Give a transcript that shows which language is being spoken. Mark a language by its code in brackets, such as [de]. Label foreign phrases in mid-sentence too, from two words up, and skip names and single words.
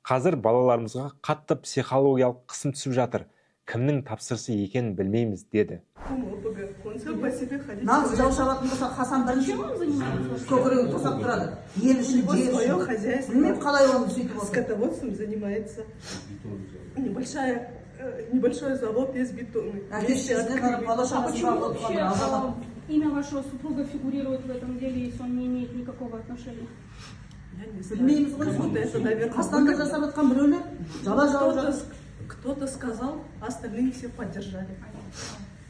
[kk] Қазір балаларымызға қатты психологиялық қысым түсіп жатыр. Кімнің тапсырысы екенін білмейміз, деді. Нағыз жау шабатын болса, Хасан бірінші көкірегін тосап тұрады. Ел үшін, жер үшін. Білмеймін, қалай оны сөйтіп отыр. [ru] Скотоводством занимается. Небольшой завод из бетона. Имя вашего супруга фигурирует в этом деле, если он не имеет никакого отношения? Я не знаю. Это, наверное, кто-то сказал, остальные все поддержали.